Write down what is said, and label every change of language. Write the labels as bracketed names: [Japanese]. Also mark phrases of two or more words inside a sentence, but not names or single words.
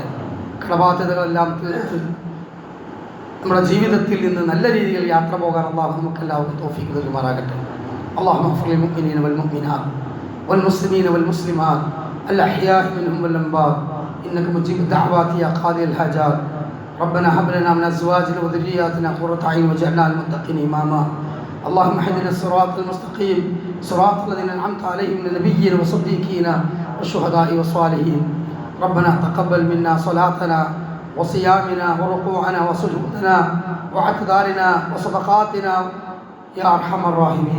[Malayalam] കടബാധ്യതകളെല്ലാം തീർത്ത് നമ്മുടെ ജീവിതത്തിൽ നിന്ന് നല്ല രീതിയിൽ യാത്ര പോകാൻ അല്ലാഹു നമുക്കെല്ലാവർക്കും തൗഫീഖ് നൽകുമാറാകട്ടെ. [Arabic] اللهم اغفر للمؤمنين والمؤمنات والمسلمين والمسلمات الأحياء منهم والأموات إنك مجيب الدعوات يا قاضي الحاجات. ربنا هب لنا من ازواجنا وذرياتنا قرة اعين واجعلنا للمتقين اماما. اللهم اهدنا الصراط المستقيم صراط الذين انعمت عليهم من النبيين والصديقين والشهداء والصالحين. ربنا تقبل منا صلاتنا وصيامنا وركوعنا وسجودنا واعتذارنا وصدقاتنا يا أرحم الراحمين.